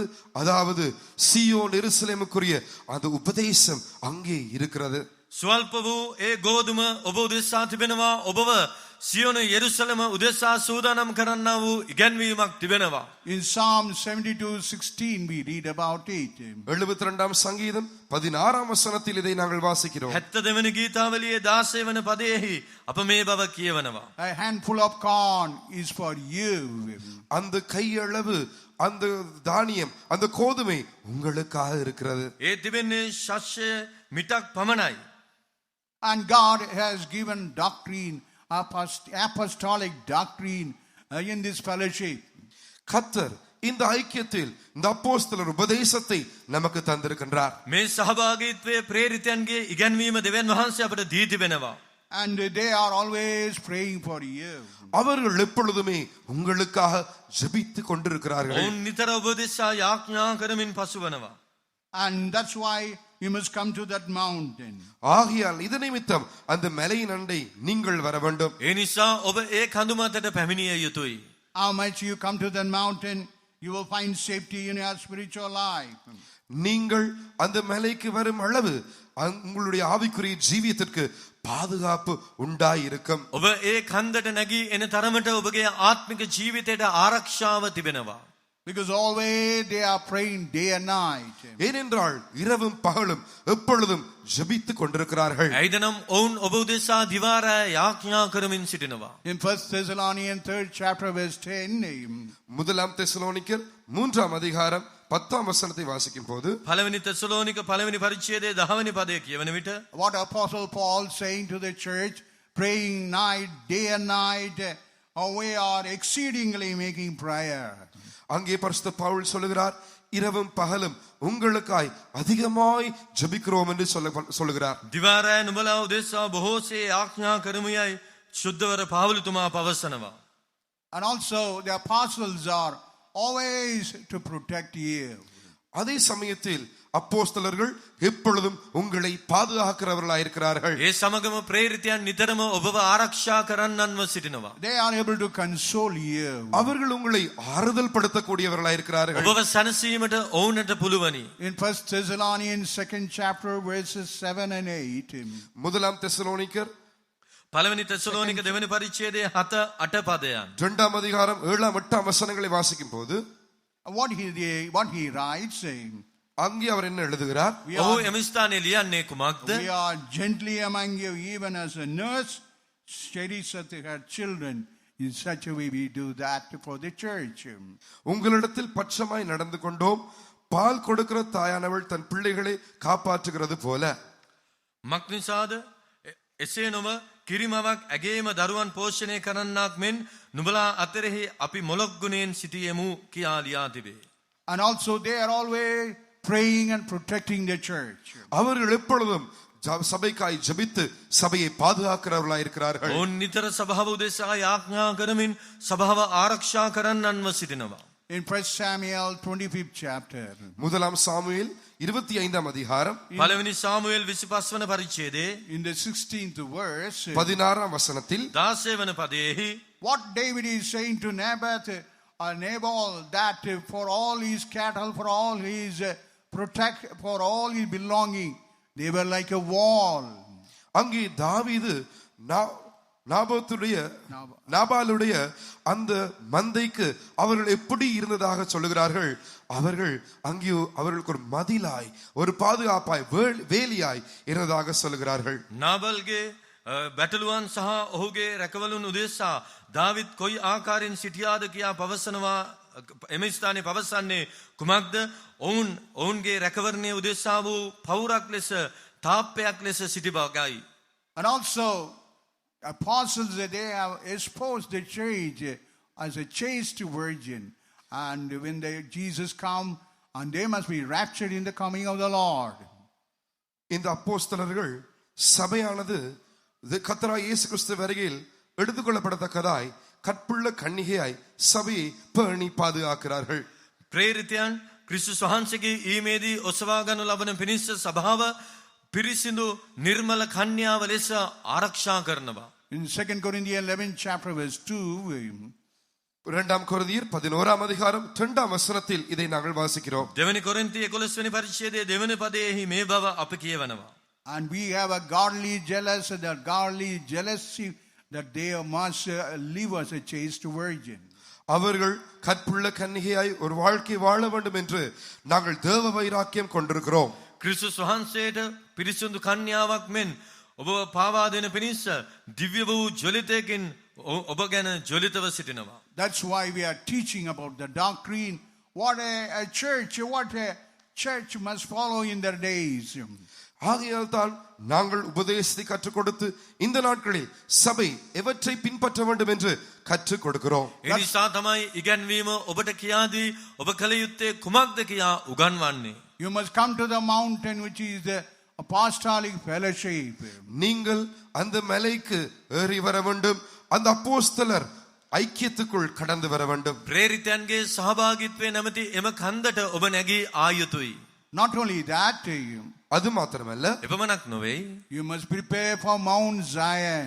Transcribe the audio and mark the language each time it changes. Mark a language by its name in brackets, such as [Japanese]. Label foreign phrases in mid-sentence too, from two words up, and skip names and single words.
[Tamil] அதாவது சீயோன் எருசலேமுக்குரிய அந்த உபதேசம் அங்கே இருக்கிறது. [Sinhala] ස්වල්ප වූ ඒ ගෝදුම ඔබ උදෙසා තිබෙනවා. ඔබව සියොන යෙරුසලම උදෙසා සූදානම් කරන්නා වූ ඉගැන්වීමක් තිබෙනවා. [English] In Psalm 72:16 we read about it. [Tamil] 72ஆம் சங்கீதம் 16ஆம் வசனத்தில் இதை நாங்கள் வாசிக்கிறோம். [Sinhala] 72 වෙනි ගීතාවලියේ 16 වන පදයේහි අප මේ බව කියවනවා. [English] A handful of corn is for you. [Tamil] அந்த கையளவு அந்த தானியம், அந்த கோதுமை உங்களுக்காக இருக்கிறது. [Sinhala] ඒ තිබෙන්නේ ශස්‍ය මිටක් පමණයි. [English] And God has given doctrine, apostolic doctrine in this fellowship. [Tamil] கர்த்தர் இந்த ஐக்கியத்தில் இந்த அப்போஸ்தலர் உபதேசத்தை நமக்கு தந்திருக்கின்றார். [Sinhala] මේ සහභාගීත්වයේ ප්‍රේරිතයන්ගේ ඉගැන්වීම දෙවියන් වහන්සේ අපට දී තිබෙනවා. [English] And they are always praying for you. [Tamil] அவர்கள் எப்பொழுதுமே உங்களுக்காக ஜெபித்துக் கொண்டிருக்கிறார்கள். [Sinhala] ඔවුන් නිතර ඔබ දෙසා යාඥා කරමින් පසුවනවා. [English] And that's why you must come to that mountain. [Tamil] ஆகையால் இது நிமித்தம் அந்த மலையின் அண்டை நீங்கள் வர வேண்டும். [Sinhala] ඒ නිසා ඔබ ඒ කඳු මතට පැමිණිය යුතුයි. [English] How much you come to that mountain, you will find safety in your spiritual life. [Tamil] நீங்கள் அந்த மலைக்கு வரும் அளவு உங்களுடைய ஆவிக்குரிய ஜீவியத்திற்கு பாதுகாப்பு உண்டாயிருக்கும். [Sinhala] ඔබ ඒ කන්දට නැගී එන තරමට ඔබගේ ආත්මික ජීවිතයට ආරක්ෂාව තිබෙනවා. [English] Because always they are praying day and night. [Tamil] ஏனென்றால் இரவும் பகலும் எப்பொழுதும் ஜெபித்துக் கொண்டிருக்கிறார்கள். [Sinhala] ඇයිදනම් ඔවුන් ඔබ උදෙසා දිවා රෑ යාඥා කරමින් සිටිනවා. [English] In 1 Thessalonians 3rd chapter verse 10, [Tamil] முதலாம் தெசலோனிக்கர் 3ஆம் அதிகாரம் 10ஆம் வசனத்தை வாசிக்கும் போது, [Sinhala] පළවෙනි තෙසලෝනික පළවෙනි පරිච්ඡේදයේ 10 වෙනි පදය කියවන විට, [English] what Apostle Paul saying to the church, praying night, day and night, we are exceedingly making prayer. [Tamil] அங்கே பரிசுத்த பவுல் சொல்லுகிறார், இரவும் பகலும் உங்களுக்காய் அதிகமாய் ஜெபிக்கிறோம் என்று சொல்லுகிறார். [Sinhala] දිවා රෑ නුඹලා උදෙසා බොහෝසේ යාඥා කරමුයයි සුද්ධවර පාවුලතුමා පවසනවා. [English] And also the apostles are always to protect you. [Tamil] அதே சமயத்தில் அப்போஸ்தலர்கள் எப்பொழுதும் உங்களை பாதுகாக்கிறவர்களாயிருக்கிறார்கள். [Sinhala] ඒ සමගම ප්‍රේරිතයන් නිතරම ඔබව ආරක්ෂා කරන්නන්ව සිටිනවා. [English] They are able to console you. [Tamil] அவர்கள் உங்களை ஆறுதல் படுத்தக்கூடியவர்களாயிருக்கிறார்கள். [Sinhala] ඔබව සැනසීමට ඔවුන්ට පුළුවනි. [English] In 1 Thessalonians 2nd chapter verses 7 and 8. [Tamil] முதலாம் தெசலோனிக்கர் [Sinhala] පළවෙනි තෙසලෝනික දෙවෙනි පරිච්ඡේදයේ 7-8 පදයන්. [Tamil] 2ஆம் அதிகாரம் 7-8 வசனங்களை வாசிக்கும் போது [English] What he writes, [Tamil] அங்கே அவர் என்ன எழுதுகிறார்? [Sinhala] ඔහු එම ස්ථානයේ ලියන්නේ කුමක්ද? [English] we are gently among you, even as a nurse cherisheth her children. In such a way we do that for the church. [Tamil] உங்களிடத்தில் பட்சமாய் நடந்து கொண்டோம், பால் கொடுக்கிற தாயானவள் தன் பிள்ளைகளை காப்பாற்றுகிறது போல. [Sinhala] මක් නිසාද? එසේ නොව කිරිමවක් ඇගේම දරුවන් පෝෂණය කරන්නාක් මෙන් නුඹලා අතරෙහි අපි මොලොක් ගුණයෙන් සිටියෙමු කියා ලියා තිබේ. [English] And also they are always praying and protecting the church. [Tamil] அவர்கள் எப்பொழுதும் சபைக்காய் ஜெபித்து சபையை பாதுகாக்கிறவர்களாயிருக்கிறார்கள். [Sinhala] ඔවුන් නිතර සභාව උදෙසා යාඥා කරමින් සභාව ආරක්ෂා කරන්නන්ව සිටිනවා. [English] In 1 Samuel 25th chapter, [Tamil] முதலாம் சாமுவேல் 25ஆம் அதிகாரம் [Sinhala] පළවෙනி සාමුවෙල් 25 වන පරිච්ඡේදයේ [English] in the 16th verse, [Tamil] 16ஆம் வசனத்தில் [Sinhala] 16 වන පදයේහි [English] what David is saying to Nabal, that for all his cattle, for all his for all his belonging, they were like a wall. [Tamil] அங்கே தாவீது நாபாலுடைய அந்த மந்தைக்கு அவர்கள் எப்படி இருந்ததாக சொல்லுகிறார்கள். அவர்கள் அங்கே அவர்களுக்கு ஒரு மதிலாய், ஒரு பாதுகாப்பாய், வேலியாய் இருந்ததாக சொல்லுகிறார்கள். [Sinhala] නාබල්ගේ බැටළුවන් සහ ඔහුගේ රැකවලුන් උදෙසා දාවිත් කොයි ආකාරයෙන් සිටියාද කියා පවසනවා. එම ස්ථානයේ පවසන්නේ කුමක්ද? ඔවුන්ගේ රැකවරණය උදෙසා වූ පවුරක් ලෙස, තාප්පයක් ලෙස සිටි බවයි. [English] And also apostles, they have espoused the church as a chaste virgin, and when Jesus come, and they must be raptured in the coming of the Lord. [Tamil] இந்த அப்போஸ்தலர்கள் சபையானது கர்த்தராகிய இயேசு கிறிஸ்து வருகையில் எடுத்துக்கொள்ளப்படத்தக்கதாய் கற்புள்ள கன்னிகையாய் சபையை பேணி பாதுகாக்கிறார்கள். [Sinhala] ප්‍රේරිතයන් ක්‍රිස්තුස් වහන්සේගේ ඊමේදී ඔසවා ගනු ලබන පිණිස සභාව පිරිසිදු නිර්මල කන්‍යාව ලෙස ආරක්ෂා කරනවා. [English] In 2 Corinthians 11th chapter verse 2, [Tamil] இரண்டாம் கொரிந்தியர் 11ஆம் அதிகாரம் 2ஆம் வசனத்தில் இதை நாங்கள் வாசிக்கிறோம். [Sinhala] දෙවෙනි කොරින්ති 11 වෙනි පරිච්ඡේදයේ දෙවෙනි පදයේහි මේ බව අප කියවනවා. [English] and we have a godly jealousy that they must live as a chaste virgin. [Tamil] அவர்கள் கற்புள்ள கன்னிகையாய் ஒரு வாழ்க்கை வாழ வேண்டும் என்று நாங்கள் தேவ வைராக்கியம் கொண்டிருக்கிறோம். [Sinhala] ක්‍රිස්තුස් වහන්සේට පිරිසිදු කන්‍යාවක් මෙන් ඔබ පාවා දෙන පිණිස දිව්‍ය වූ ජොලිතයකින් ඔබ ගැන ජොලිතව සිටිනවා. [English] That's why we are teaching about the doctrine, what a church must follow in their days. [Tamil] ஆகையால் தான் நாங்கள் உபதேசத்தை கற்றுக் கொடுத்து இந்த நாட்களில் சபை எவற்றை பின்பற்ற வேண்டும் என்று கற்றுக் கொடுக்கிறோம். [Sinhala] එනිසා තමයි ඉගැන්වීම ඔබට කියා දී ඔබ කල යුත්තේ කුමක්ද කියා උගන්වන්නේ. [English] You must come to the mountain, which is the apostolic fellowship. [Tamil] நீங்கள் அந்த மலைக்கு ஏறி வர வேண்டும், அந்த அப்போஸ்தலர் ஐக்கியத்துக்குள் கடந்து வர வேண்டும். [Sinhala] ප්‍රේරිතයන්ගේ සහභාගීත්වයේ නැමැති එම කන්දට ඔබ නැගී ආයුතුයි. [English] Not only that, [Tamil] அது மாத்திரமல்ல, [Sinhala] එපමණක් නොවේ, [English] you must prepare for Mount Zion.